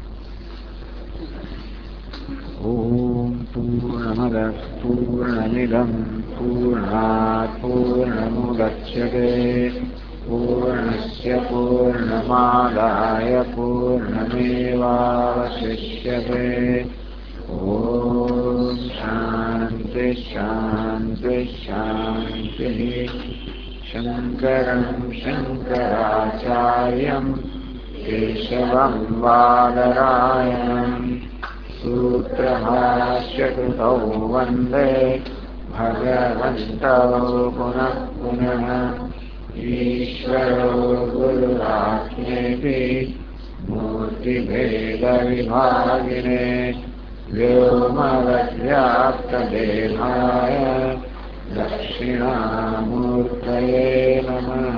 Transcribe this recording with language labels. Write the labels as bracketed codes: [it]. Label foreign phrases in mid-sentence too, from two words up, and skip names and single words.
[sa] ઓમ પૂર્ણમદ પૂર્ણમિદં પૂર્ણાત પૂર્ણમુદચ્યતે પૂર્ણસ્ય પૂર્ણમાદાય પૂર્ણમેવાવશિષ્યતે. ઓમ શાંતિ. शान्ति शान्तिः शङ्करं शङ्कराचार्यं केशवं बादरायणं सूत्रभाष्यकृतौ वन्दे भगवन्तौ पुनः पुनः ईश्वरो गुरुरात्मेति मूर्तिभेदविभागिने व्योमवद्व्याप्तदेहाय दक्षिणामूर्तये नमः।